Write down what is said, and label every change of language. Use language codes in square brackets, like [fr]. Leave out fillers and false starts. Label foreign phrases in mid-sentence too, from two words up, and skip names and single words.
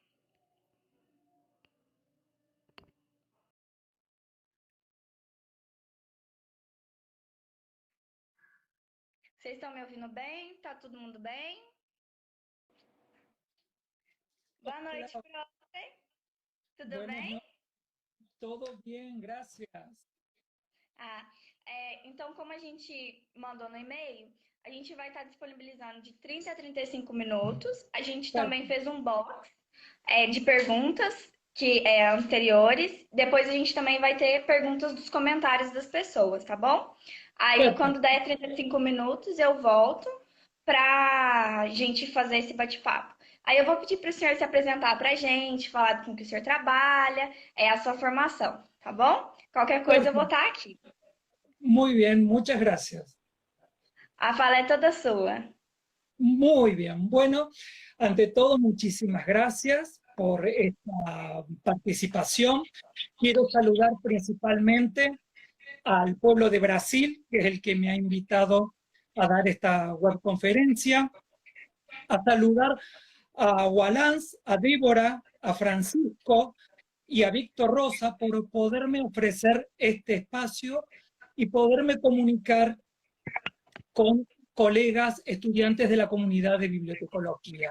[pt] Vocês estão me ouvindo bem? Tá todo mundo bem? Boa [es] Hola, [pt] noite, profe. Tudo [es] buenas [pt] bem? [es] noches, todo bien, gracias. [pt] Ah, então, como a gente mandou no e-mail, a gente vai estar disponibilizando de 30 a 35 minutos. A gente também fez um box de perguntas anteriores. Depois a gente também vai ter perguntas dos comentários das pessoas, tá bom? Aí, [es] Perfecto. [pt] quando der 35 minutos, eu volto pra gente fazer esse bate-papo. Aí eu vou pedir para o senhor se apresentar para a gente, falar com que o senhor trabalha, a sua formação, tá bom? Qualquer coisa eu vou [es] Perfecto. [pt] estar aqui. [es] Muy bien, muchas gracias. [pt] A fala é toda sua. [es] Muy bien. Bueno, ante todo, muchísimas gracias por esta participación. Quiero saludar principalmente al pueblo de Brasil, que es el que me ha invitado a dar esta webconferencia, a saludar a Walans, a Débora, a Francisco y a Víctor Rosa por poderme ofrecer este espacio y poderme comunicar con colegas estudiantes de la comunidad de bibliotecología.